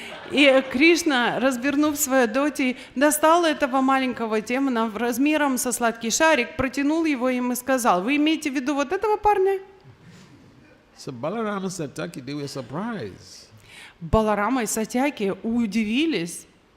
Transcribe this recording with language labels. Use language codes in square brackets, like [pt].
[ru] И Кришна, развернув свою доти, достал этого маленького демона размером со сладкий шарик, протянул его им и сказал: "Вы имеете в виду вот этого парня?" [en] So Balarama and Satyaki, they were surprised. [ru] Баларама и Сатьяки удивились.